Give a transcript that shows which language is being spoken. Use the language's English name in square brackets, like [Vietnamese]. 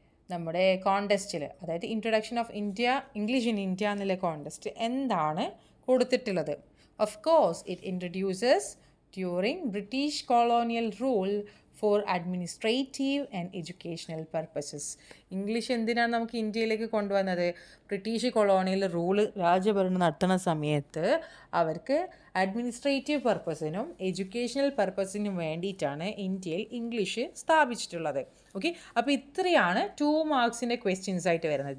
[Malayalam] നമ്മുടെ കോണ്ടെസ്റ്റിൽ, അതായത് introduction of English in India എന്നുള്ള കോണ്ടെസ്റ്റ് എന്താണ് കൊടുത്തിട്ടുള്ളത്? [English] Of course it introduces during British colonial rule for administrative and educational purposes. [Malayalam] English എന്തിനാണ് നമുക്ക് ഇന്ത്യയിലേക്ക് കൊണ്ടുവന്നത്? ബ്രിട്ടീഷ് കൊളോണിയൽ രാജ്യഭരണം നടത്തുന്ന സമയത്ത് അവർക്ക് അഡ്മിനിസ്ട്രേറ്റീവ് പർപ്പസിനും എഡ്യൂക്കേഷണൽ പർപ്പസിനും വേണ്ടിയിട്ടാണ് ഇന്ത്യയിൽ ഇംഗ്ലീഷ് സ്ഥാപിച്ചിട്ടുള്ളത്. ഓക്കെ, അപ്പോൾ ഇത്രയാണ് 2 മാർക്സിൻ്റെ ക്വസ്റ്റ്യൻസ് ആയിട്ട് വരുന്നത്.